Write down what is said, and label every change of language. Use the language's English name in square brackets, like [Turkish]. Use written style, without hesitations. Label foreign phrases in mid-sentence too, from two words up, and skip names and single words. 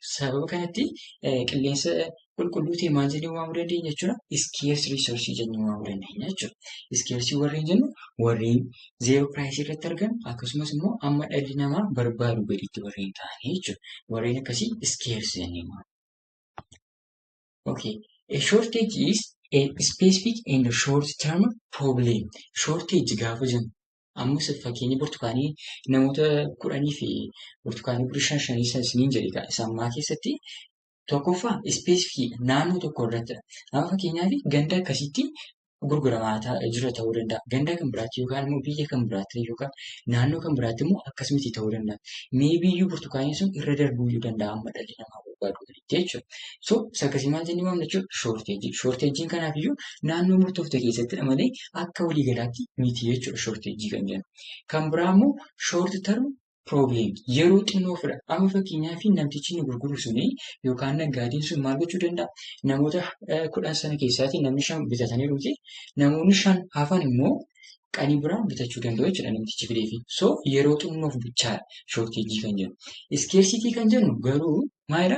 [Oromo] Sababa kanatti qilleensa qulqulluu ta'e maal jennee waamuu dandeenya jechuudha? [English] Scarce resource [Oromo] jennee waamuu dandeenya jechuudha. Scarce warreen jennu warreen zeeroo piraayisii irratti argamu akkasumas immoo amma dhalli namaa barbaadu gaditti warreen ta'anii jechuudha. Warreen akkasii scarce jennee waamu. [English] A shortage is a specific and short-term problem. [Oromo] Shortage gaafa jennu ammas fakkeenya burtukaanii namoota 10 fi burtukaanii birrii 5 isiniin jedhe sammaa keessatti tokkoffaa ispeesifii naannoo tokko irrattidha. Amma fakkeenyaaf ganda akkasitti gurguramaa jira ta'uu danda'a. Ganda kan biraatti yookaan immoo biyya kan biraatti yookaan naannoo kan biraatti immoo akkasumatti ta'uu danda'a. Meebiyyuu burtukaanii sun irra darbuu danda'a amma dhalli namaa barbaadu gaditti jechuudha. So isa akkasii maal jennee waamna jechuudha? Shorteejii. Shorteejiin kanaafiyyuu naannoo murtoofte keessattidha malee akka waliigalaatti miti jechuudha shorteejii kan jennu. Kan biraa immoo [English] short term problem. [Oromo] Yeroo xinnoo fira. Amma fakkeenyaaf namtichi inni gurguru suni yookaan naggaadiin sun maal gochuu danda'a? Namoota 10 sana keessaatii namni 5 bitatanii dhuti. Namoonni 5 hafan immoo qanii biraa bitachuu danda'u jechuudha namtichi fideefi. So yeroo xinnoof bichaadha shorteejii kan jennu. Iskeersitii kan jennu garuu maalidha?